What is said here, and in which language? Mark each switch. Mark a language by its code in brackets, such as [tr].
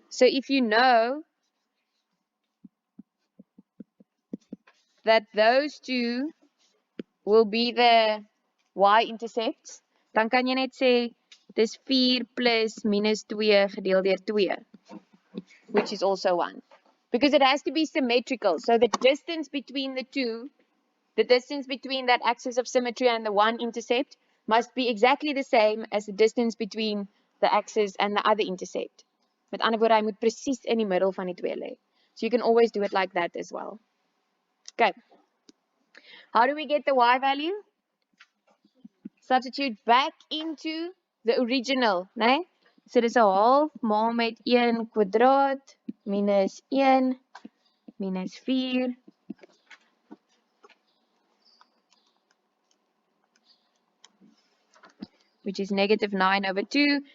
[en] So if you know that those two will be the y-intercepts, [af] dan kan jy net sê dis 4 plus minus 2 gedeel deur 2, [en] which is also 1. Because it has to be symmetrical. So the distance between the two, the distance between that axis of symmetry and the one intercept must be exactly the same as the distance between the axis and the other intercept. [af] Met ander woorde, hy moet presies in die middel van die twee lê. [en] So you can always do it like that as well. Okay. How do we get the y value? Substitute back into the original, né? [af] So dis 'n half maal met 1 kwadraat minus 1 minus 4 [en] which is negative 9 over 2.